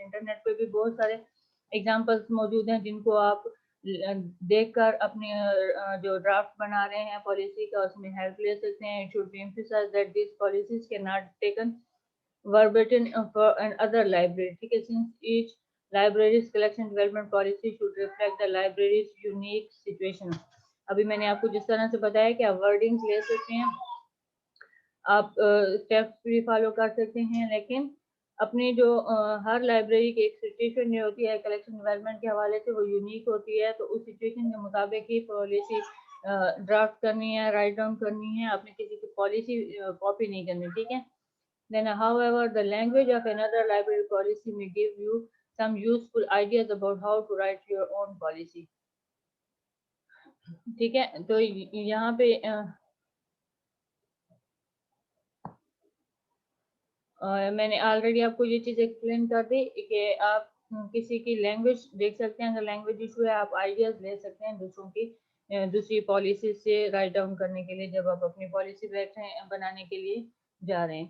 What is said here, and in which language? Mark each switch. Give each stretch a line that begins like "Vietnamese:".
Urdu: Internet پہ بھی بہت سارے ایگزامپلس موجود ہیں جن کو آپ دیکھ کر اپنے جو ڈرافٹ بنا رہے ہیں پالیسی کا اس میں ہیلپ لے سکتے ہیں.
English: It should be emphasized that these policies cannot taken verbatim for other libraries.
Urdu: ٹھیک ہے,
English: since each library's collection development policy should reflect the library's unique situation.
Urdu: ابھی میں نے آپ کو جس طرح سے بتایا کہ آپ ورڈنگز لے سکتے ہیں, آپ اسٹیپس بھی فالو کر سکتے ہیں, لیکن اپنی جو ہر لائبریری کی ایک سچویشن جو ہوتی ہے کلیکشن ڈیولپمنٹ کے حوالے سے وہ یونیک ہوتی ہے, تو اس سچویشن کے مطابق ہی پالیسی ڈرافٹ کرنی ہے, رائٹ ڈاؤن کرنی ہے, آپ نے کسی کی پالیسی کاپی نہیں کرنی. ٹھیک ہے,
English: then however the language of another library policy may give you some useful ideas about how to write your own policy.
Urdu: ٹھیک ہے, تو یہاں پہ میں نے آلریڈی آپ کو یہ چیز ایکسپلین کر دی کہ آپ کسی کی لینگویج دیکھ سکتے ہیں, اگر لینگویج ایشو ہے آپ آئیڈیاز لے سکتے ہیں دوسروں کی دوسری پالیسی سے رائٹ ڈاؤن کرنے کے لیے جب آپ اپنی پالیسی بنانے کے لیے جا رہے ہیں.